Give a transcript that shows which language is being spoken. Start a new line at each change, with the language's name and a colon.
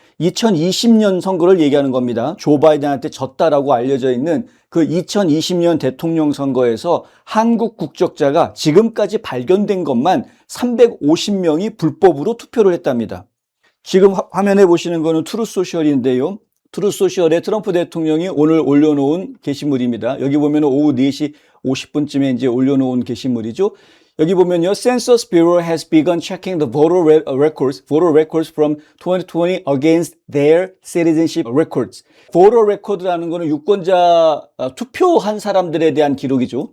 Korean: 2020년 선거를 얘기하는 겁니다. 조 바이든한테 졌다라고 알려져 있는 그 2020년 대통령 선거에서 한국 국적자가 지금까지 발견된 것만 350명이 불법으로 투표를 했답니다. 지금 화면에 보시는 거는 트루소셜인데요. 트루소셜에 트럼프 대통령이 오늘 올려놓은 게시물입니다. 여기 보면 오후 4시 50분쯤에 이제 올려놓은 게시물이죠. 여기 보면요,
English: Census Bureau has begun checking the voter records from 2020 against their citizenship records.
Korean: voter record라는 거는 유권자, 투표한 사람들에 대한 기록이죠.